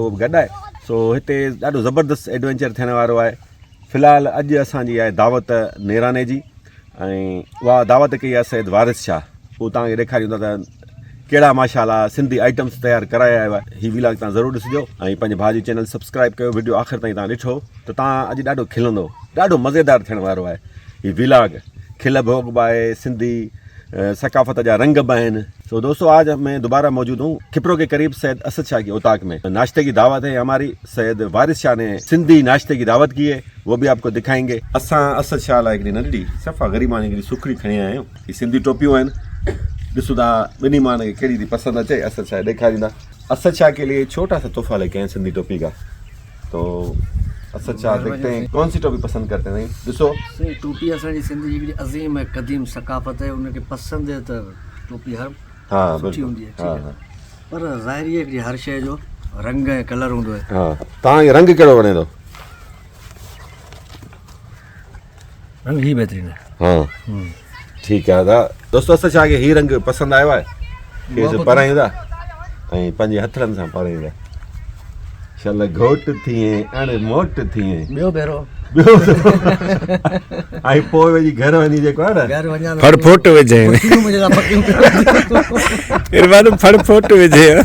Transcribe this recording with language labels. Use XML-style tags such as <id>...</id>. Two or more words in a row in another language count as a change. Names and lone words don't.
<sd>उहो बि गॾु आहे सो हिते ॾाढो ज़बरदस्त एडवेंचर थियण वारो आहे फ़िलहालु अॼु असांजी आहे दावत नेराने जी ऐं उहा दावत कई आहे सैद वारिस शाह उहो तव्हांखे ॾेखारींदा त कहिड़ा माशाल्लाह सिंधी आइटम्स तयारु कराया आयो आहे हीअ व्लॉग तव्हां ज़रूरु ॾिसिजो ऐं पंहिंजे भाउ जी चैनल सब्सक्राइब कयो वीडियो आख़िर ताईं तव्हां ॾिठो त तव्हां अॼु ॾाढो खिलंदो ॾाढो मज़ेदार थियण वारो आहे हीअ व्लॉग खिल भोग बि आहे सिंधी सकाफ़त जा रंग</sd> <ur>بھی ہیں. تو دوستو آج میں دوبارہ موجود ہوں کھپروں کے قریب سید اسد شاہ کی اوطاق میں. ناشتے کی دعوت ہے ہماری، سید وارث شاہ نے سندھی ناشتے کی دعوت کی ہے، وہ بھی آپ کو دکھائیں گے.</ur> <sd>असां असद शाह लाइ हिकिड़ी नंढी सफ़ा ग़रीबानी हिकिड़ी सुखड़ी खणी आया आहियूं। ही सिंधी टोपियूं आहिनि, ॾिसूं था ॿिन्ही मां खे कहिड़ी थी पसंदि अचे। असद शाह ॾेखारींदा।</sd> <ur>اسد شاہ کے لیے چھوٹا سا تحفہ لے کے آئے سندھی ٹوپی کا۔ تو اسد شاہ دیکھتے ہیں کون سی ٹوپی پسند کرتے ہیں.</ur> <sd>ॾिसो टोपी असांजी सिंधी हिकिड़ी अज़ीम है क़दीम सकाफ़त है, उनखे पसंदि है त टोपी हर सुठी हूंदी है, ठीक है। पर ज़ाहिरी है कि हर शइ जो रंग ऐं कलर हूंदो आहे। हाँ, तव्हांखे रंग कहिड़ो वणे थो? रंग ही बेहतरीन है।</sd> <ur>ہاں ٹھیک ہے دوستو,</ur> <sd>असद शाह खे ही रंग पसंदि आयो आहे। खेसि पाराईंदा ऐं पंहिंजे हथड़नि सां पाराईंदा। शल घोट थिए अण मोट थिए ॿियो भेरो ऐं पोइ वञी घर वञी जेको आहे न घर वञा फटफोट विझे इरवान फटफोट विझे</sd>